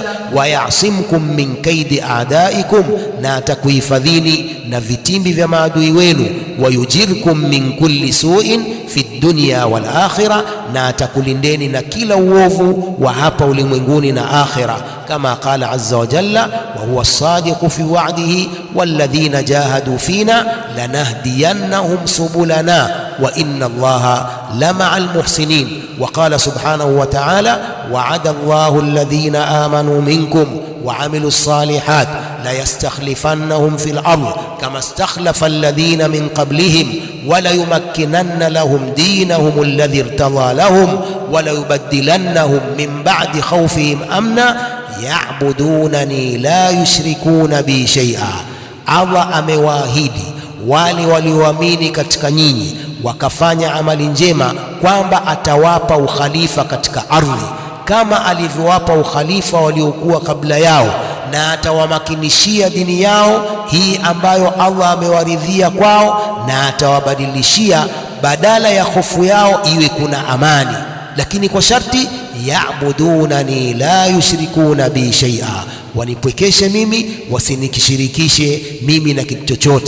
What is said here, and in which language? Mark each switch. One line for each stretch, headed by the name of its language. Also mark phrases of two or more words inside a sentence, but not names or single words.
Arabic: ويعصمكم من كيد أعدائكم,
Swahili: na atakuhifadhini na vitimbi vya maadui wenu.
Arabic: ويجركم من كل سوء في الدنيا والآخرة,
Swahili: na atakulindeni na kila uovu wa hapa ulimwenguni na akhira.
Arabic: كما قال عز وجل وهو الصادق في وعده والذين جاهدوا فينا لنهدينهم سبلنا وإن الله لمع المحسنين. وقال سبحانه وتعالى وعد الله الذين آمنوا منكم وعملوا الصالحات ليستخلفنهم في الأرض كما استخلف الذين من قبلهم وليمكنن لهم دينهم الذي ارتضى لهم وليبدلنهم من بعد خوفهم أمنا يعبدونني لا يشركون بي شيئا.
Swahili: Allah amewaahidi wale walioamini katika nyinyi wakafanya amali njema kwamba atawapa ukhalifa katika ardhi kama alivyowapa ukhalifa waliokuwa kabla yao, na atawamakinishia dini yao hii ambayo Allah amewaridhia kwao, na atawabadilishia badala ya hofu yao iwe kuna amani, lakini kwa sharti
Arabic: يعبدونني لا يشركون بي شيئا,
Swahili: wanipwekeshe mimi, wasinikishirikishe mimi na kitu chochote.